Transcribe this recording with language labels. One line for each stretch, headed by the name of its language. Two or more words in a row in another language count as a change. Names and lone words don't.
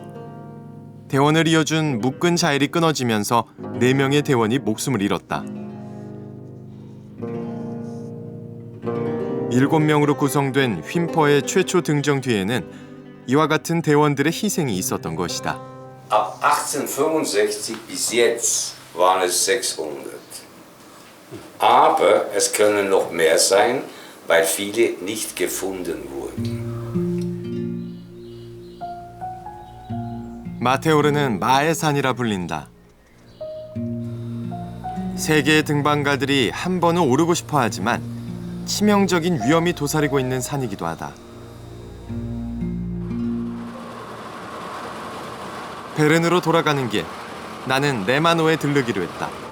Korean: 대원을 이어준 묶은 자일이 끊어지면서 4명의 대원이 목숨을 잃었다. 7명으로 구성된 휜퍼의 최초 등정 뒤에는 이와 같은 대원들의 희생이 있었던 것이다.
German: Ab 1865 bis jetzt waren es 600. Aber es können noch mehr sein, weil viele nicht gefunden wurden.
Korean: 마테오르는 마의 산이라 불린다. 세계의 등반가들이 한 번은 오르고 싶어 하지만 치명적인 위험이 도사리고 있는 산이기도 하다. 베른으로 돌아가는 길, 나는 레마노에 들르기로 했다.